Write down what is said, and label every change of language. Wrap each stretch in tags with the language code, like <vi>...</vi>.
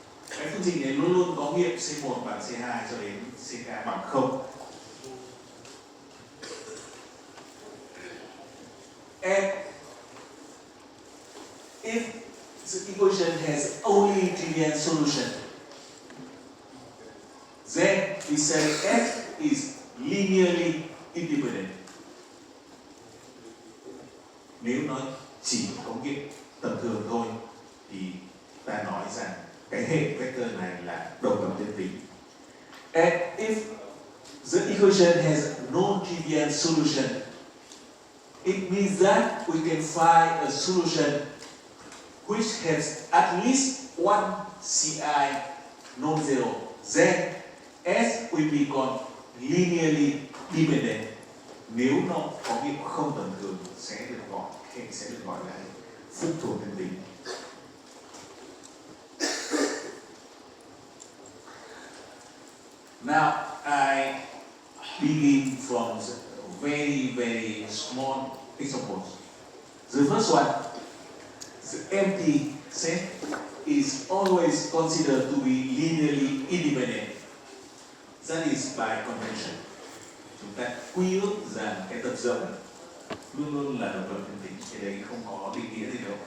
<vi>Cái phương trình này luôn luôn có nghiệm C1 bằng C2 cho đến CK bằng 0.</vi> <en>And if the equation has only trivial solution, then we say F is linearly independent.</en> <vi>Nếu nó chỉ có nghiệm tầm thường thôi thì ta nói rằng cái hệ vector này là độc lập tuyến tính.</vi> <en>And if the equation has non-trivial solution, it means that we can find a solution which has at least one CI non-zero. Then S will become linearly dependent.</en> <vi>Nếu nó có nghiệm không tầm thường sẽ được gọi là phụ thuộc tuyến tính.</vi> <en>Now I begin from the very small examples. The first one, the empty set is always considered to be linearly independent. That is by convention.</en> <vi>Chúng ta quy ước rằng cái tập rộng luôn luôn là độc lập tuyến tính. Cái đấy không có định nghĩa gì đâu.</vi>